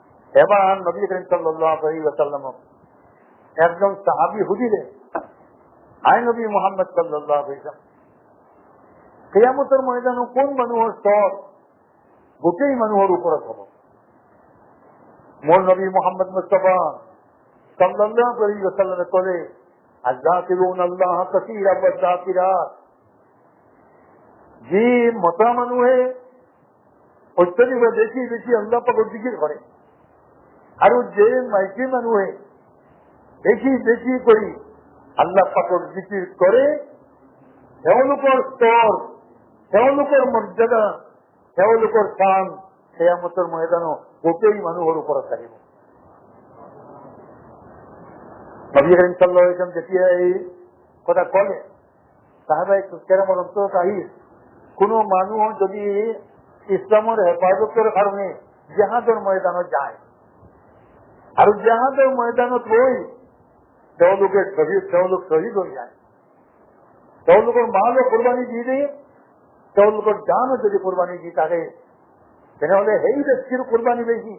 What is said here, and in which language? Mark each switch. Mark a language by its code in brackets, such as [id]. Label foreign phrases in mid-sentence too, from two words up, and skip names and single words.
[as] এবার নবী করিম [ar] صلى الله عليه وسلم [as] একজন সাহাবী হুদিলে আয় নবী মুহাম্মদ [ar] صلى الله عليه وسلم [as] কিয়ামতের ময়দানে কোন মানুষের স্তর গোটেই মানুষের উপরে হব মোর নবী মুহাম্মদ মুস্তাফা [ar] صلى الله عليه وسلم [as] বলে [ar] الذاكرون الله كثيرا والذاكرات [as] যে মতা মানুষে অত্যধিক বেশি বেশি আল্লাহ পাকের জিকির করে আর যে মাইকি মানুষে বেশি বেশি করে আল্লাহ পাকের জিকির করে তেওঁলোকৰ স্তর তেওঁলোকৰ মর্যাদা তেওঁলোকৰ স্থান কিয়ামতের ময়দানে গোটেই মানুহৰ ওপৰত থাকিব। নবী করিম [ar] صلى الله عليه وسلم [as] যেতিয়া এই কথা কলে সাহাবায়ে কেরামের অন্তৰত আহি কোনো মানুহ যদি ইসলামের হেফাজতের কারণে জিহাদের ময়দানে যায় আর জিহাদের ময়দানত রই তেওঁলোক শহীদ হয়ে যায় তেওঁলোকৰ মালও কোরবানি দিয়ে দিয়ে তেওঁলোকৰ জানও যদি কোরবানি দিয়ে থাকে তেনেহলে সেই ব্যক্তির কোরবানি বেশি।